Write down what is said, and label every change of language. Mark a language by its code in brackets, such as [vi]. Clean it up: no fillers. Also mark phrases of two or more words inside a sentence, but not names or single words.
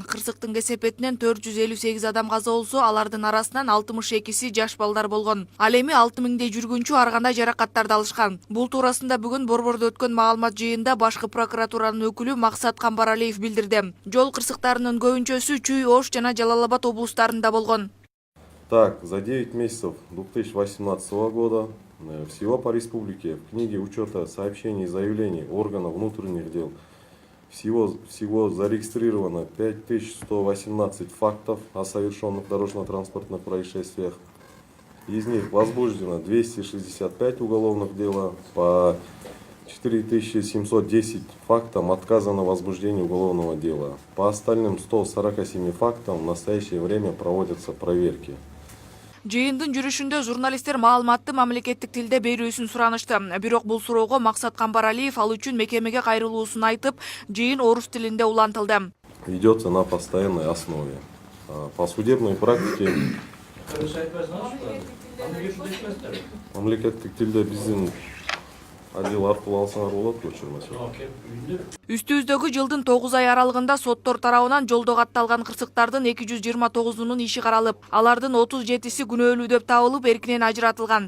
[ky] Кырсыктын кесепетинен 458 адам каза болсо, алардын арасынан 62си жаш балдар болгон. Ал эми 6000дей жүргүнчү ар кандай жаракаттарды алышкан. Бул туурасында бүгүн Борбордо өткөн маалымат жыйынында башкы прокуратуранын өкүлү Максат Камбаралиев билдирди. Жол кырсыктарынын көбүнчөсү Чүй, Ош жана Жалал-Абад облустарында болгон. [ru] Так, за 9 месяцев 2018 года всего по республике в книге учета сообщений и заявлений органов внутренних дел всего зарегистрировано 5118 фактов о совершенных дорожно-транспортных происшествиях. Из них возбуждено 265 уголовных дел, по 4710 фактам отказано в возбуждении уголовного дела. По остальным 147 фактам в настоящее время проводятся проверки. [ky] Жыйындын жүрүшүндө журналисттер маалыматты мамлекеттик тилде берүүсүн суранышты. Бирок бул суроого Максат Камбаралиев ал үчүн мекемеге кайрылуусун айтып, жыйын орус тилинде улантылды. [ru] Ведется на постоянной основе. По судебной практике [ky] мамлекеттик тилде биздин отдел аркылуу алсаңар болот, көчүрмөсө. Үстүбүздөгү жылдын 9 ай аралыгында соттор тарабынан жолдо катталган кырсыктардын 229-унун иши каралып, алардын 37си күнөөлүү деп табылып, эркинен ажыратылган.